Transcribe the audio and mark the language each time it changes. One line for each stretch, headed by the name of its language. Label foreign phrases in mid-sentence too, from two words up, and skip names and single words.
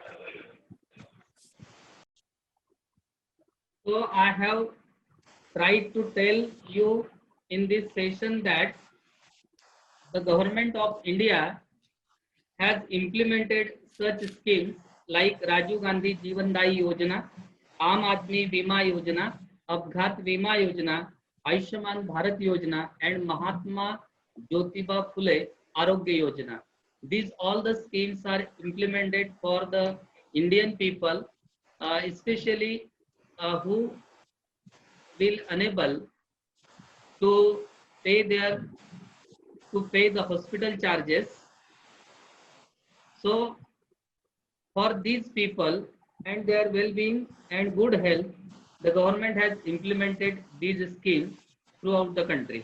English: So I have tried to tell you in this session that the government of India has implemented such schemes like Rajiv Gandhi Jeevan Dayi Yojana, Aam Aadmi Bima Yojana, Abghat Bima Yojana, Ayushman Bharat Yojana, and Mahatma Jyotiba Phule Arogya Yojana. These all the schemes are implemented for the Indian people, especially who will unable to pay the hospital charges. So for these people and their well-being and good health, the government has implemented these schemes throughout the country.